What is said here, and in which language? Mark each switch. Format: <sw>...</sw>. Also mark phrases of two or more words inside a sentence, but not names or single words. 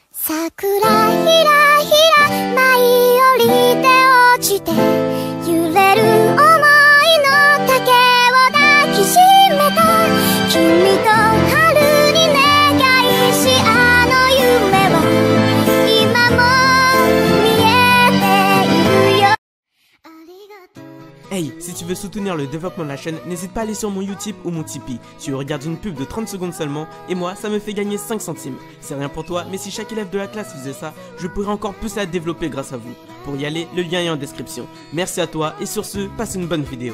<ja>桜ひらひら舞い降りて落ちて揺れる想いの竹を抱きしめた君と春に願いしあの夢は今も見えているよ。ありがとう。</ja> <fr>Hey, si tu veux soutenir le développement de la chaîne, n'hésite pas à aller sur mon Utip ou mon Tipeee. Tu regardes une pub de 30 secondes seulement, et moi, ça me fait gagner 5 centimes. C'est rien pour toi, mais si chaque élève de la classe faisait ça, je pourrais encore plus la développer grâce à vous. Pour y aller, le lien est en description. Merci à toi, et sur ce, passe une bonne vidéo.</fr>